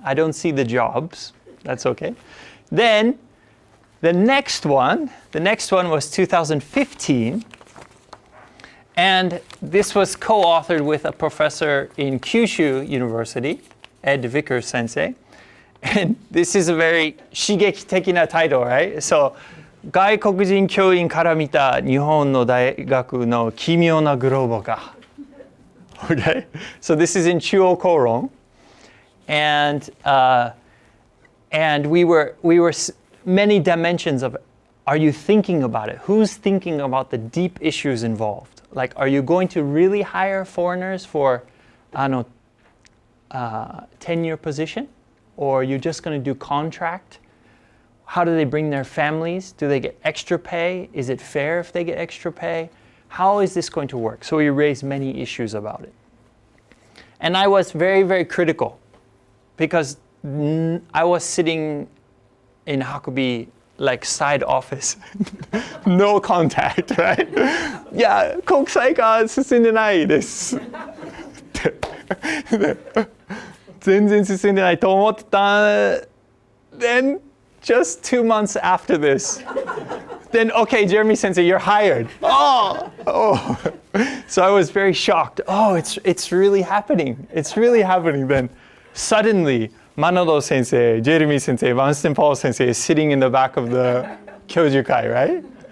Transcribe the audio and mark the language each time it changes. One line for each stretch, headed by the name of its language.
English: I don't see the jobs. That's okay. Then the next one was 2015. And this was co-authored with a professor in Kyushu University, Ed Vickers sensei. And this is a very 刺激的な title, right?
Japanese: So, 外国人教員から見た日本の大学の奇妙なグローバ化.
English: Okay? So this is in Chuo Koron. And we were many dimensions of, are you thinking about it? Who's thinking about the deep issues involved? Like, are you going to really hire foreigners for, tenure position? Or are you just going to do contract? How do they bring their families? Do they get extra pay? Is it fair if they get extra pay? How is this going to work? So we raised many issues about it. And I was very, very critical because I was sitting in Hakubi, like side office, no contact, right?
Japanese: Yeah, Kokusaika 進んでないです。全然進んでないと思ってた。
English: Then, just 2 months after this, then, okay, Jeremy Sensei, you're hired. Oh. So I was very shocked. Oh, it's really happening. It's really happening. Then, suddenly, Manodo Sensei, Jeremy Sensei, Vanston Paul Sensei is sitting in the back of the Kyojukai, right?